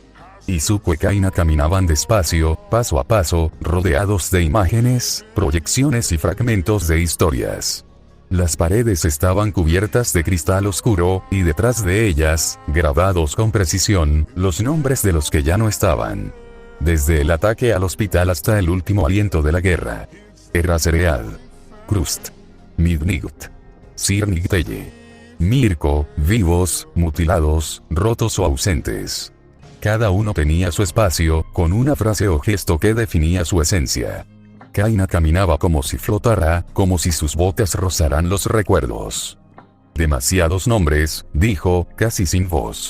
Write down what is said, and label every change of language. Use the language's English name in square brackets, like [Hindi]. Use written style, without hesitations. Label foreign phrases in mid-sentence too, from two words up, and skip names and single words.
[Spanish] Izuku y Kaina caminaban despacio, paso a paso, rodeados de imágenes, proyecciones y fragmentos de historias. Las paredes estaban cubiertas de cristal oscuro, y detrás de ellas, grabados con precisión, los nombres de los que ya no estaban. Desde el ataque al hospital hasta el último aliento de la guerra. Erasereal. Krust. Midnight. Sirnigteye. Mirko, vivos, mutilados, rotos o ausentes. Cada uno tenía su espacio, con una frase o gesto que definía su esencia. Kaina caminaba como si flotara, como si sus botas rozaran los recuerdos. Demasiados nombres, dijo, casi sin voz.